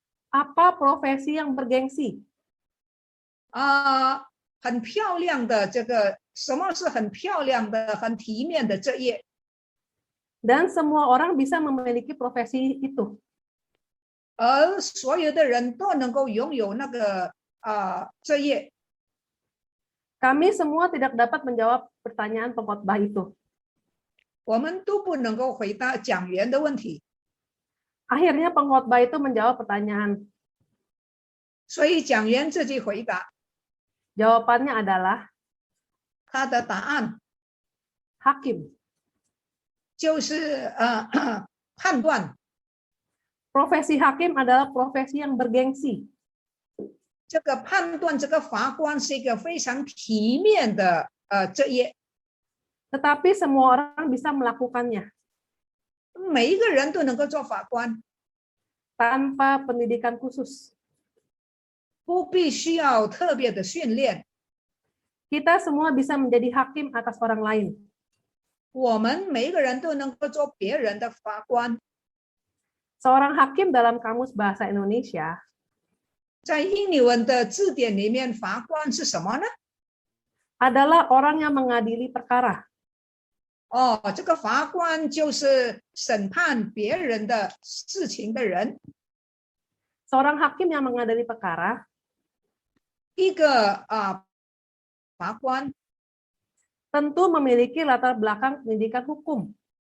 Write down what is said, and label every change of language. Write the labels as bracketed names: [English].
[Indonesian] apa profesi yang bergengsi? [Chinese] 很漂亮的这个什么是很漂亮的、很体面的这业， [Indonesian] Dan semua orang bisa memiliki profesi itu. [Chinese] 而所有的人都能够拥有那个这业。 [Indonesian] Kami semua tidak dapat menjawab pertanyaan pengkhotbah itu. [Chinese] 我们都不能够回答讲员的问题， [Indonesian] Akhirnya pengkhotbah itu menjawab pertanyaan. [Chinese] 所以讲员自己回答， [Indonesian] Jawabannya adalah, [Chinese] 他的答案 [Indonesian] hakim. [Chinese] 就是判断。 [Indonesian] Profesi hakim adalah profesi yang bergengsi. [Chinese] 这个判断这个法官是一个非常体面的职业， [Indonesian] Tetapi semua orang bisa melakukannya [Chinese] 每一个人都能够做法官， [Indonesian] tanpa pendidikan khusus. [Chinese] 不必需要特别的训练。 [Indonesian] Kita semua bisa menjadi hakim atas orang lain. [Chinese] 我们每一个人都能够做别人的法官。 [Indonesian] Seorang hakim dalam Kamus Bahasa Indonesia [Chinese] 在英语文的字典里面，法官是什么呢？ [Indonesian] adalah orang yang mengadili perkara. [Chinese] 哦，这个法官就是审判别人的事情的人。 [Indonesian] Seorang hakim yang mengadili perkara [Chinese] 一个法官， [Indonesian] tentu memiliki latar belakang pendidikan hukum.